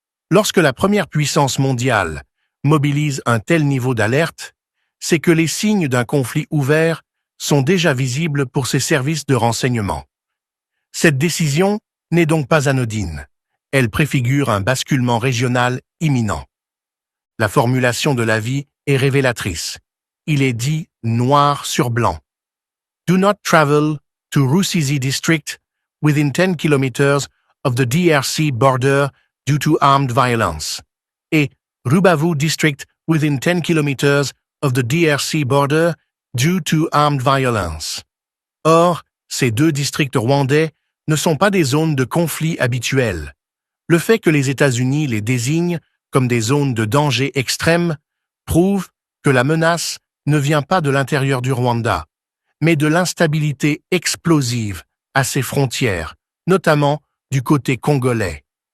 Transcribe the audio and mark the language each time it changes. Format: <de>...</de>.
<fr>Lorsque la première puissance mondiale mobilise un tel niveau d'alerte, c'est que les signes d'un conflit ouvert sont déjà visibles pour ses services de renseignement. Cette décision n'est donc pas anodine. Elle préfigure un basculement régional imminent. La formulation de l'avis est révélatrice. Il est dit noir sur blanc.</fr> <en>Do not travel to Rusizi district within 10 km of the DRC border due to armed violence. Et Rubavu district within 10 km of the DRC border due to armed violence.</en> <fr>Or, ces deux districts rwandais ne sont pas des zones de conflit habituelles. Le fait que les États-Unis les désignent comme des zones de danger extrême prouve que la menace ne vient pas de l'intérieur du Rwanda, mais de l'instabilité explosive à ses frontières, notamment du côté congolais.</fr>